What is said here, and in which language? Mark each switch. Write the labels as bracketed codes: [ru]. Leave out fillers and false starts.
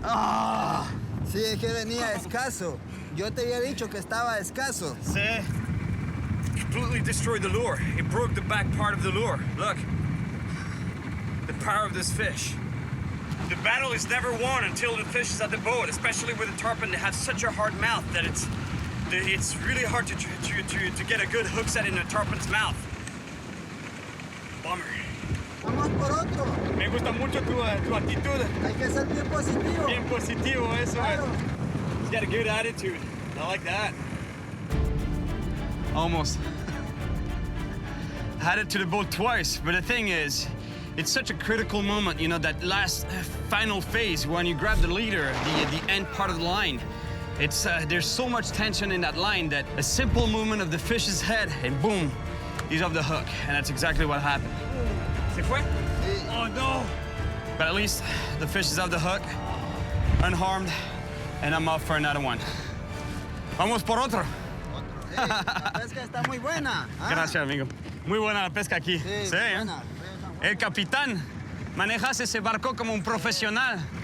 [es] Ah, sí, es que venía escaso. Yo te había dicho que estaba escaso. Sí. [en] Completely destroyed the lure. It broke the back part of the lure. Look. The power of this fish. The battle is never won until the fish is at the boat, especially with a tarpon. They have such a hard mouth that it's really hard to get a good hook set in a tarpon's mouth. Bummer. [es] Vamos por otro. Me gusta mucho tu actitud. Hay que ser bien positivo. Bien positivo, eso. Claro. [en] He's got a good attitude. I like that. Almost. Had it to the boat twice, but the thing is, it's such a critical moment, you know, that last final phase when you grab the leader, the end part of the line. It's there's so much tension in that line that a simple movement of the fish's head and boom, he's off the hook, and that's exactly what happened. [es] Se fue? Sí. Oh, no. [en] But at least the fish is off the hook, unharmed, and I'm off for another one. [es] Vamos por otro. Hey, la pesca está muy buena. ¿Ah? Gracias, amigo. Muy buena la pesca aquí. Sí, ¿eh? buena. El capitán, manejas ese barco como un profesional.